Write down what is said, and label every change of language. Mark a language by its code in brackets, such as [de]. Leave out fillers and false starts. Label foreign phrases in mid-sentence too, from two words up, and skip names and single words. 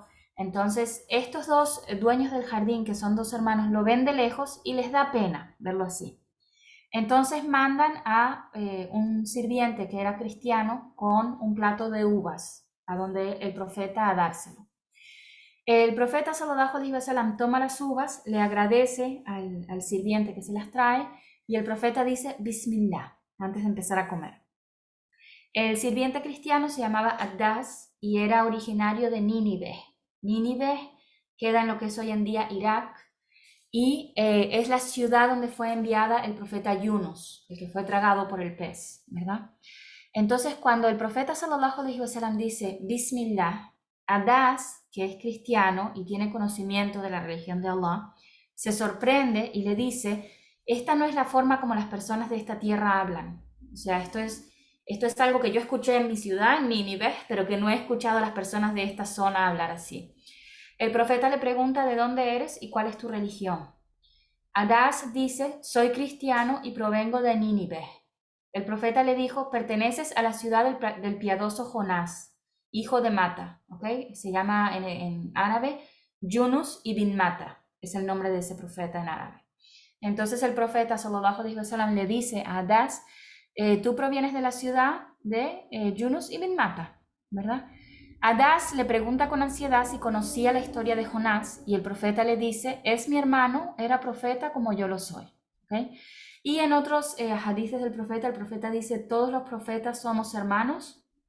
[es] Entonces, estos dos dueños del jardín, que son dos hermanos, lo ven de lejos y les da pena verlo así. Entonces mandan a un sirviente que era cristiano con un plato de uvas a donde el profeta a dárselo. El profeta [ar] صلى الله عليه وسلم [es] toma las uvas, le agradece al sirviente que se las trae y el profeta dice Bismillah antes de empezar a comer. El sirviente cristiano se llamaba Addas y era originario de Nínive. Nínive queda en lo que es hoy en día Irak y es la ciudad donde fue enviada el profeta Yunus, el que fue tragado por el pez, ¿verdad? Entonces, cuando el profeta [ar] صلى الله عليه وسلم [es] dice Bismillah, Adás, que es cristiano y tiene conocimiento de la religión de Allah, se sorprende y le dice: esta no es la forma como las personas de esta tierra hablan. O sea, esto es algo que yo escuché en mi ciudad, en Nínive, pero que no he escuchado a las personas de esta zona hablar así. El profeta le pregunta de dónde eres y cuál es tu religión. Adás dice: soy cristiano y provengo de Nínive. El profeta le dijo: perteneces a la ciudad del piadoso Jonás, hijo de Mata, ¿okay? Se llama en árabe Yunus ibn Mata, es el nombre de ese profeta en árabe. Entonces el profeta [ar] صلى الله عليه وسلم [es] le dice a Adás: tú provienes de la ciudad de Yunus ibn Mata, ¿verdad? Adás le pregunta con ansiedad si conocía la historia de Jonás y el profeta le dice: es mi hermano, era profeta como yo lo soy, ¿okay? Y en otros hadices del profeta, el profeta dice: todos los profetas somos hermanos.